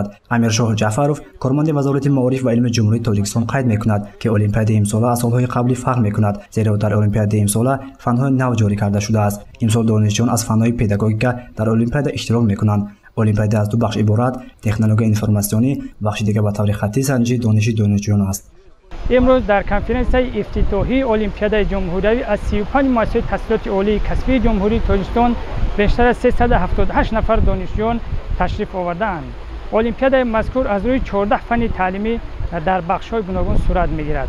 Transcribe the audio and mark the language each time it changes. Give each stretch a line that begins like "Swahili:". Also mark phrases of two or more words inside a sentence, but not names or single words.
Tajik: амиршоҳ ҷаъфаров корманди вазорати маориф ва илми ҷумҳурии тоҷикистон қайд мекунад ки олимпиадаи имсола аз солҳои қаблӣ фарқ мекунад, зеро дар олимпиадаи имсола фанҳои нав ҷорӣ карда шудааст. имсол донишҷӯён аз фанҳои педагогика дар олимпиада иштирок мекунанд. олимпиада аз 2 бахш иборат: технологияи информатсионӣ, бахши дигар ба таври хаттӣ санҷиши дониши донишҷӯён аст. Имрӯз дар конференсияҳои ифтитоҳии олимпиадаи ҷумҳурӣ аз 35 муассисаи таҳсилоти олии касбии Ҷумҳурии Тоҷикистон бештар аз 378 нафар донишҷӯён ташриф оварданд. Олимпиадаи мазкур аз рӯи 14 фанни таълимӣ дар бахшҳои гуногун сурат мегирад.